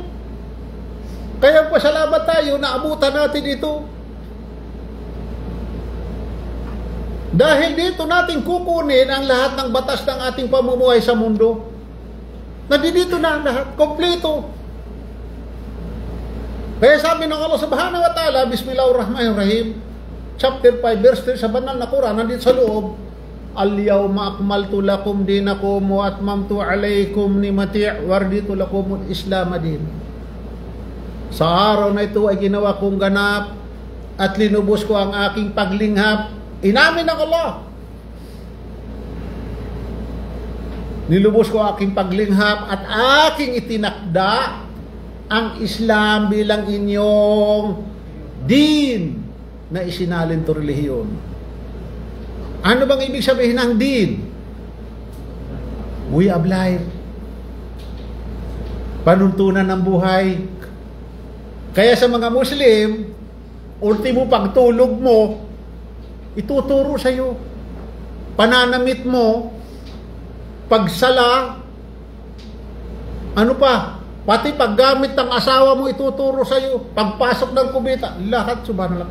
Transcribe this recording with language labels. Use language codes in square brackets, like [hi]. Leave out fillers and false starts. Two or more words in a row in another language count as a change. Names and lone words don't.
[tl] Kaya pasalamat tayo na abutan natin ito. Dahil dito natin kukunin ang lahat ng batas ng ating pamumuhay sa mundo. Nandito na ang lahat, kompleto. Kaya sabi ng Allah [ar] سبحانه وتعالى, [tl] Bismillahirrahmanirrahim, chapter 5, verse 3 sa banal na Quran, nandito sa loob, [ar] اليوم أكملت لكم دينكم وأتممت عليكم نعمتي ورضيت لكم الإسلام دين. [tl] Sa araw na ito ay ginawa kong ganap at linubos ko ang aking paglinghap. Inamin ng Allah Nilubos ko aking paglinghap at aking itinakda ang Islam bilang inyong din na isinalin to relihiyon. Ano bang ibig sabihin ng din? [en] Way of life. [tl] Panuntunan ng buhay. Kaya sa mga Muslim, ultimo pagtulog mo, ituturo sa iyo. Pananamit mo, pagsala, ano pa, pati paggamit ng asawa mo ituturo sa iyo, pagpasok ng kubita, lahat subhanallah.